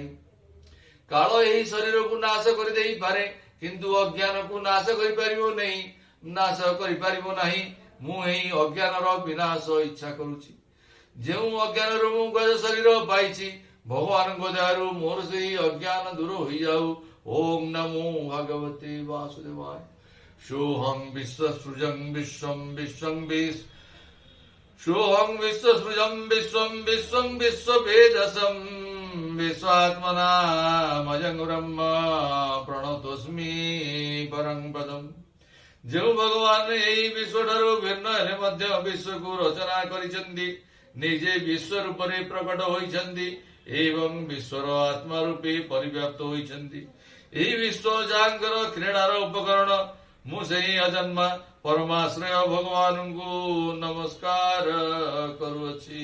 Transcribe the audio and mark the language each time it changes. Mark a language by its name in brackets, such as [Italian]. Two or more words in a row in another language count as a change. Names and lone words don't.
[Odia] କାଳ ଏହି ଶରୀରକୁ ନାଶ କରିଦେଇପାରେ, କିନ୍ତୁ ଅଜ୍ଞାନକୁ ନାଶ କରିପାରିବ ନାହିଁ। ମୁଁ ଏହି ଅଜ୍ଞାନର ବିନାଶ ଇଚ୍ଛା କରୁଛି। ଯେଉଁ ଅଜ୍ଞାନରୁ ମୁଁ ଗଜ ଶରୀର ପାଇଛି, ଭଗବାନଙ୍କ ଦୟାରୁ ମୋର ସେହି ଅଜ୍ଞାନ ଦୂର ହୋଇଯାଉ। [Sanskrit] ଓಂ ନମୋ ଭଗବତେ ବାସୁଦେବାୟ। सोऽहं विश्वसृजं विश्वं विश्वं सोऽहं विश्वसृजं विश्वं विश्वं विश्ववेदसं विश्वात्मनामजं ब्रह्म प्रणतोऽस्मि परं पदम्। [Odia] ଯେଉଁ ଭଗବାନ ଏହି ବିଶ୍ୱଠାରୁ ଭିନ୍ନ ହେଲେ ମଧ୍ୟ ବିଶ୍ୱକୁ ରଚନା କରିଛନ୍ତି, ନିଜେ ବିଶ୍ୱ ରୂପରେ ପ୍ରକଟ ହୋଇଛନ୍ତି ଏବଂ ବିଶ୍ୱର ଆତ୍ମା ରୂପେ ପରିବ୍ୟାପ୍ତ ହୋଇଛନ୍ତି। ଏହି ବିଶ୍ୱ ଯାହାଙ୍କର କ୍ରୀଡ଼ାର ଉପକରଣ, ମୁଁ ସେହି ଅଜନ୍ମା ପରମାଶ୍ରୟ ଭଗବାନଙ୍କୁ ନମସ୍କାର କରୁଅଛି।